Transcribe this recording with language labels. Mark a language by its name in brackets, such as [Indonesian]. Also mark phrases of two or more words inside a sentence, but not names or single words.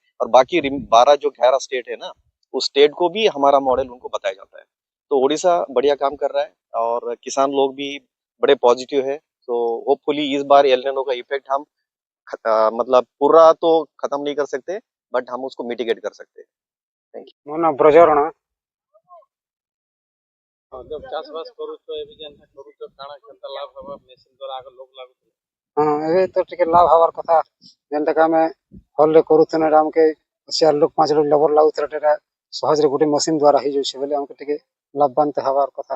[Hindi] और बाकी 12 जो 11 स्टेट है ना, उस स्टेट को भी हमारा मॉडल उनको बताया जाता है। तो उड़ीसा बढ़िया काम कर रहा है और किसान लोग भी बड़े पॉजिटिव है। तो होपफुली इस बार एल निनो का इफेक्ट हम मतलब पूरा तो खत्म नहीं कर सकते, बट हम उसको मिटिगेट कर सकते हैं। थैंक यू। [Odia] ମୋ ନାଁ ବ୍ରଜରଣା। ହଁ ଜब ଚାଷବାସ କରୁଛ ଏବେ ଯେନ୍ତା କରୁଛ କାଣା କେନ୍ତା ଲାଭ ହବା ମେସିନ୍ ଦ୍ୱାରା ଆଗ ଲୋକ ଲାଗୁଥିଲା। ହଁ ଏବେ ତ ଟିକେ ଲାଭ ହବାର କଥା, ଯେନ୍ତାକି ଆମେ ହଲ୍ରେ କରୁଥିଲୁ ଏଇଟା ଆମକେ 4 ଲୋକ 5 ଲୋକ ଲେବର ଲାଗୁଥିଲା, ଏଇଟା ସହଜରେ ଗୋଟେ ମେସିନ୍ ଦ୍ୱାରା ହେଇଯାଉଛି ବୋଲି ଆମକୁ ଟିକେ ଲାଭବାନ ହେବାର କଥା।